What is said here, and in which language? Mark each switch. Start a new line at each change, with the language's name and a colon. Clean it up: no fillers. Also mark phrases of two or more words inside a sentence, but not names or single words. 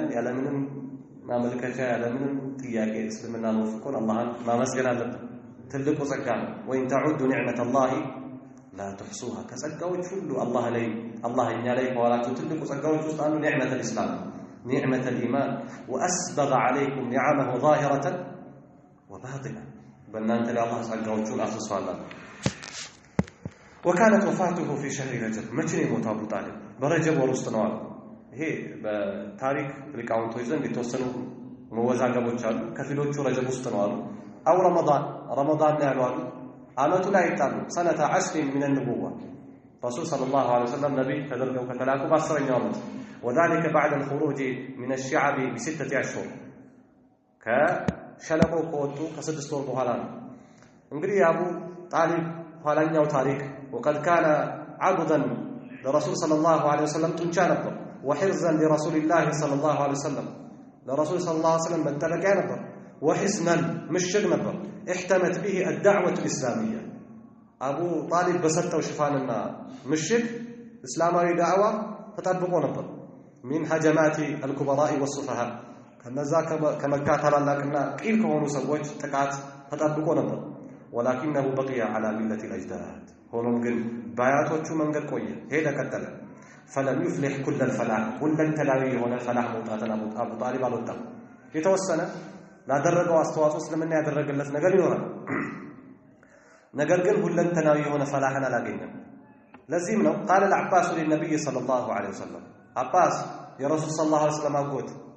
Amharic: ያለምንም ማመልከቻ ያለምንም ጥያቄ እስልምና ወፍቆን አላህን ማመስገን አለብን። ትልቁ ጸጋ ነው።
Arabic: وإن تعدوا نعمة الله لا تحصوها።
Amharic: ከጸጋዎች ሁሉ አላህ እኛ ላይ ከዋላቸው ትልቁ ጸጋዎች ውስጥ አንዱ
Arabic: نعمة الإسلام نعمة الإيمان وأسبغ عليكم نعمه ظاهرة وباطنة።
Amharic: በእናንተ ላይ አላህ ጸጋዎቹን አፍስሷል።
Arabic: وكانت وفاته في شهر رجب።
Amharic: መቼ ነው የሞተው አቡ ጣሊብ? በረጀብ ወር ውስጥ ነው አሉ። ይሄ በታሪክ ሊቃውንቶች ዘንድ የተወሰኑ መወዛገቦች አሉ። ከፊሎቹ ረጀብ ውስጥ ነው አሉ። አው ረመዳን ላይ ያሉ አሉ። አመቱ ላይ ይጣሉ
Arabic: سنة 10 من النبوة
Amharic: ረሱል
Arabic: صلى الله عليه وسلم
Amharic: ነብይ ተደርገው ከተላኩ በ10ኛው ዓመት
Arabic: وذلك بعد الخروج من الشعب ب6 أشهر
Amharic: ከሸለቆ ከወጡ ከ6 ወር በኋላ ነው። እንግዲህ አቡ ጣሊብ ኋላኛው ታሪክ
Arabic: وقد كان عبدا لرسول صلى الله عليه وسلم
Amharic: ጡንቻ ነበር
Arabic: وحرزا لرسول الله صلى الله عليه وسلم لرسول صلى الله عليه وسلم
Amharic: መጠበቂያ ነበር
Arabic: وحسنا مشግ
Amharic: ነበር
Arabic: احتمت به الدعوة الإسلامية
Amharic: አቡ ጣሊብ በሰጠው ሽፋንና ምሽግ እስላማዊ ዳዕዋ ተጠብቆ ነበር።
Arabic: من هجمات الكبراء والسفهاء
Amharic: ከነዛ ከመካ ታላላቅና ቂል ከሆኑ ሰዎች ጥቃት ተጠብቆ ነበር።
Arabic: ولكنه بقي على ملة الأجداد
Amharic: ሆኖም ግን በአያቶቹ መንገድ ቆየ፣ ሄደ፣ ቀጠለ።
Arabic: فلم يفلح كل الفلاح
Amharic: ሁለንተናዊ የሆነ ፈላሕ መውጣትን አቡ ጣሊብ አልወጣም። የተወሰነ ላደረገው አስተዋጽኦ እስልምና ያደረገለት ነገር ይኖራል። ነገር ግን ሁለንተናዊ የሆነ ፈላሕን አላገኘም። ለዚህም ነው
Arabic: قال العباس للنبي صلى الله عليه وسلم
Amharic: አባስ የረሱል
Arabic: صلى الله عليه وسلم
Amharic: አጎት